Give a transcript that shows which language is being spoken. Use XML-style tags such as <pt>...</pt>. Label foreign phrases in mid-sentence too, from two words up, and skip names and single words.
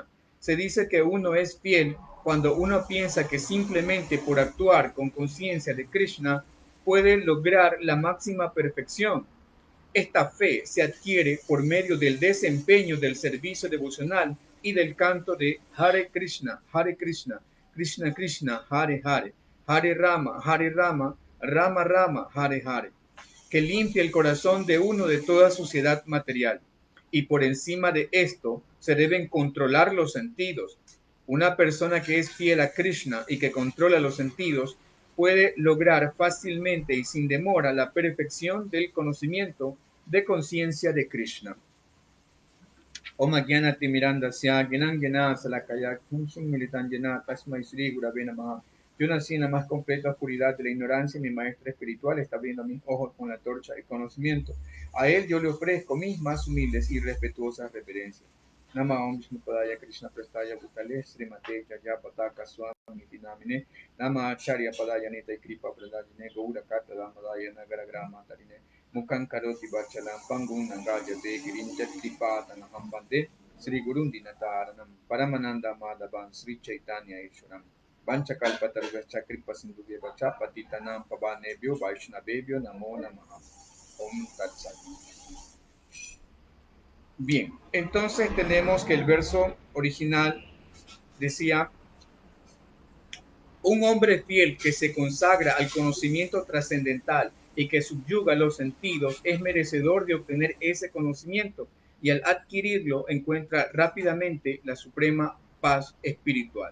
<es>Se dice que uno es fiel cuando uno piensa que simplemente por actuar con conciencia de Krishna puede lograr la máxima perfección. Esta fe se adquiere por medio del desempeño del servicio devocional y del canto de</es> <sa>Hare Krishna, Krishna Krishna, Hare Hare, Hare Rama, Hare Rama, Rama Rama, Hare Hare,</sa> <es>que limpia el corazón de uno de toda suciedad material. Y por encima de esto se deben controlar los sentidos. Una persona que es fiel a Krishna y que controla los sentidos puede lograr fácilmente y sin demora la perfección del conocimiento de conciencia de Krishna.</es> <sa>Om Jnana Timirandasya Gyanan Gyana Salakaya Kumsum Militanjana Tasmai Sri Gurave Namaha.</sa> <es>Yo nací en la más completa oscuridad de la ignorancia y mi maestro espiritual está abriendo mis ojos con la torcha del conocimiento. A él yo le ofrezco mis más humildes y respetuosas reverencias.</es> <sa>Nama Om Vishnupadaya Krishna Prestaya Bhutale Srimate Jaya Pataka Swami Dinamine Nama Acharya Padaya Nita Kripa Pradajine Gaura Kata Damadaya Nagara Grama Tarine Mukan Karoti Bachalam Pangun Nangajate Girinjat Kripatanaham Bande Sri Gurun Dinataranam Paramananda Madhavan Sri Chaitanya Iswaram. Vanchakalpatarvacha Kripasindudevacha Patitanam Pavanebhyo Vaishnavebhyo Namo Namaha. Om Tat Sat.</sa> <es>Bien, entonces tenemos que el verso original decía: un hombre fiel que se consagra al conocimiento trascendental y que subyuga los sentidos es merecedor de obtener ese conocimiento, y al adquirirlo encuentra rápidamente la suprema paz espiritual.</es>